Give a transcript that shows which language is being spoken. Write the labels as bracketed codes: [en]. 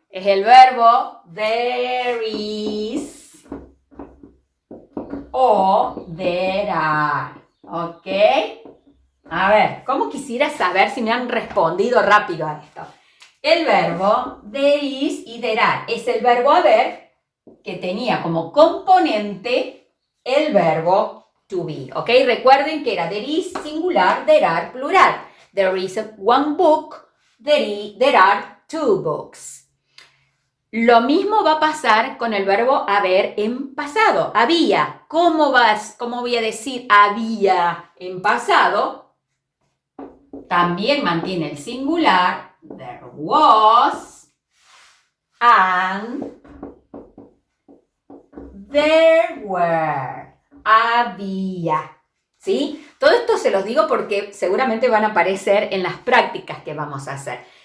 [es] Es el verbo there is o there are. ¿Ok? A ver, ¿cómo quisiera saber si me han respondido rápido a esto? El verbo there is y there are es el verbo haber que tenía como componente el verbo to be. ¿Ok? Recuerden que era [en] there is singular, there are plural. There is one book, there are 2 books. [es] Lo mismo va a pasar con el verbo haber en pasado. Había. ¿Cómo voy a decir había en pasado? También mantiene el singular. [en] There was and there were. [es] Había. ¿Sí? Todo esto se los digo porque seguramente van a aparecer en las prácticas que vamos a hacer.